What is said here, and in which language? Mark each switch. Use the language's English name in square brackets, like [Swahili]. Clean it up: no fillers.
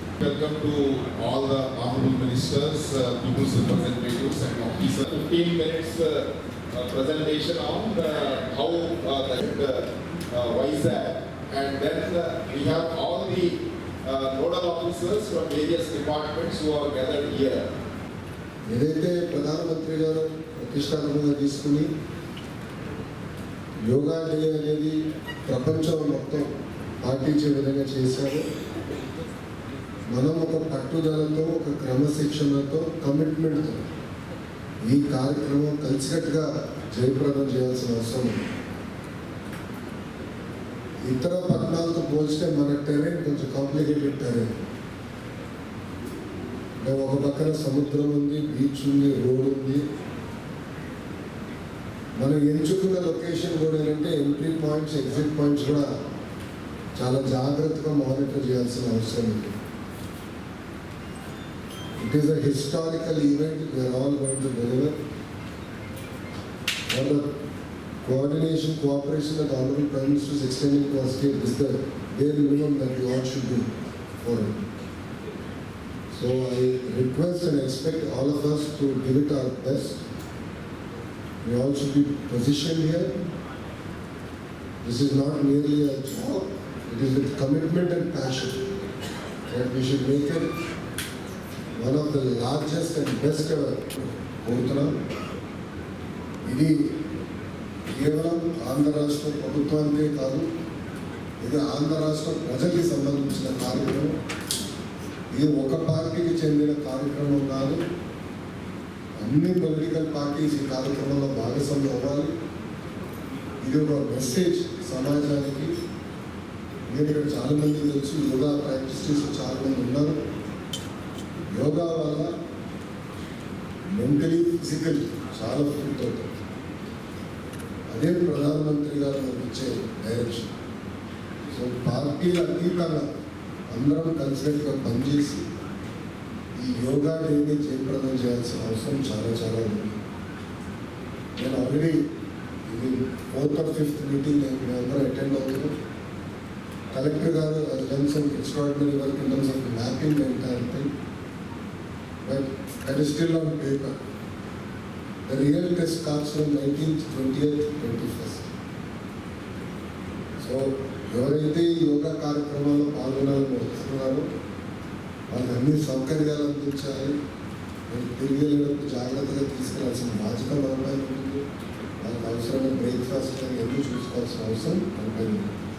[English] Welcome to all the Honorable Ministers, People's Representatives and Officers. 15 minutes presentation on how the WISAC, and then we have all the nodal officers from various departments who are gathered here. [Telugu] ఏదైతే ప్రధానమంత్రి గారు ప్రతిష్టాత్మకంగా తీసుకుని yoga day అనేది ప్రపంచం మొత్తం పాటించే విధంగా చేశారు. మనం ఒక పట్టుదలతో, ఒక క్రమశిక్షణతో, కమిట్మెంట్తో ఈ కార్యక్రమం కలిసికట్టుగా జయప్రదం చేయాల్సిన అవసరం ఉంది. ఇతర పట్టణాలతో పోల్చితే మన టెరెన్ కొంచెం కాంప్లికేటెడ్ టెరెన్. ఒక పక్కన సముద్రం ఉంది, బీచ్ ఉంది, రోడ్ ఉంది. మనం ఎంచుకున్న లొకేషన్ కూడా ఏంటంటే ఎంట్రీ పాయింట్స్, ఎగ్జిట్ పాయింట్స్ కూడా చాలా జాగ్రత్తగా మానిటర్ చేయాల్సిన అవసరం ఉంది. [English] It is a historical event we're all going to deliver. All the coordination, cooperation that the Honorable Prime Minister is extending to our state is the bare minimum that we all should do for it. So I request and expect all of us to give it our best. We all should be positioned here. This is not merely a job, it is with commitment and passion that we should make it one of the largest and best ever. [Telugu] ఇది కేవలం ఆంధ్ర రాష్ట్ర ప్రభుత్వానికే కాదు, ఇది ఆంధ్ర రాష్ట్ర ప్రజలకి సంబంధించిన కార్యక్రమం. ఇది ఒక పార్టీకి చెందిన కార్యక్రమం కాదు. అన్ని పొలిటికల్ పార్టీస్ ఈ కార్యక్రమంలో భాగస్వామ్యం అవ్వాలి. ఇది ఒక మెసేజ్ సమాజానికి. నేను ఇక్కడ చాలామంది తెలుసు, యోగా ప్రాక్టీస్ చేసి చాలామంది ఉన్నారు. యోగా వల్ల మెంటలీ, ఫిజికల్లీ చాలా ఫిట్ అవుతారు. అదే ప్రధానమంత్రి గారు మనకు ఇచ్చే డైరెక్షన్. సో పార్టీల అతీతంగా అందరం కలిసికట్టుగా పనిచేసి ఈ యోగా డేని జయప్రదం చేయాల్సిన అవసరం చాలా చాలా ఉంది. నేను ఆల్రెడీ ఇది 4th or 5th మీటింగ్ నేను అందరూ అటెండ్ అవుతున్నాను. కలెక్టర్ గారు [English] done some extraordinary work in terms of mapping the entire thing, but that is still on paper. The real test starts from 19th, 20th, 21st. [Telugu] So ఎవరైతే ఈ యోగా కార్యక్రమాల్లో పాల్గొనాలని వస్తున్నారో వాళ్ళకి అన్ని సౌకర్యాలు అందించాలి. వాళ్ళకి తిరిగేటప్పుడు జాగ్రత్తగా తీసుకెళ్లాల్సిన బాధ్యత మనపై ఉంటుంది. వాళ్ళకి అవసరమైన బ్రేక్ఫాస్ట్ అన్నీ చూసుకోవాల్సిన అవసరం మనపై ఉంది.